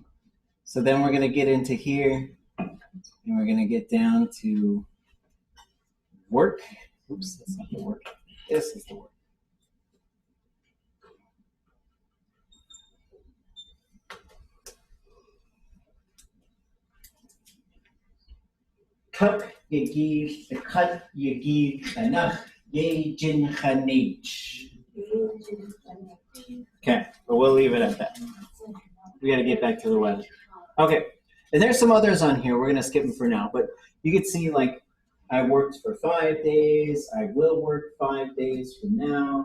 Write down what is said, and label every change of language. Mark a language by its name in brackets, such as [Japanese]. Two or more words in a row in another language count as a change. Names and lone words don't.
[English] So then we're going to get into here, and we're going to get down to work. Oops, that's not the work. This is the work. Kak yagi, the kat yagi, anach ye jin chanich. Okay, but we'll leave it at that. We got to get back to the weather. Okay, and there's some others on here. We're going to skip them for now. But you can see, like, I worked for 5 days. I will work 5 days from now.